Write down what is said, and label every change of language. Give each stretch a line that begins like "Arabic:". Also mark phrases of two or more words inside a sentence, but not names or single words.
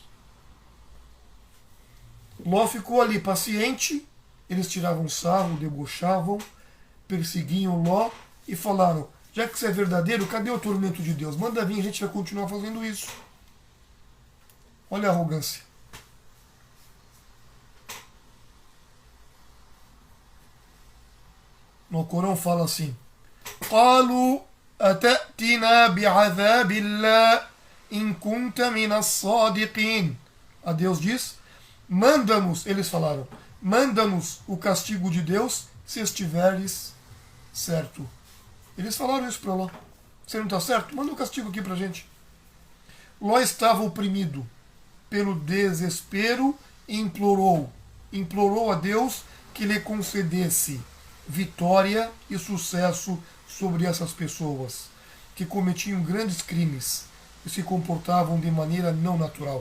Portuguese: Ló ficou ali paciente, eles tiravam sarro, debochavam, perseguiam Ló e falaram: já que isso é verdadeiro, cadê o tormento de Deus? Manda vir, a gente vai continuar fazendo isso. Olha a arrogância. No Corão fala assim:
Arabic: قالوا أتأتنا بعذاب الله إن كنت من الصادقين.
Portuguese: A Deus diz: manda-nos, eles falaram, manda-nos o castigo de Deus se estiveres certo. Eles falaram isso para Ló. Você não está certo? Manda o castigo aqui para a gente. Ló estava oprimido pelo desespero e implorou a Deus que lhe concedesse vitória e sucesso sobre essas pessoas que cometiam grandes crimes e se comportavam de maneira não natural.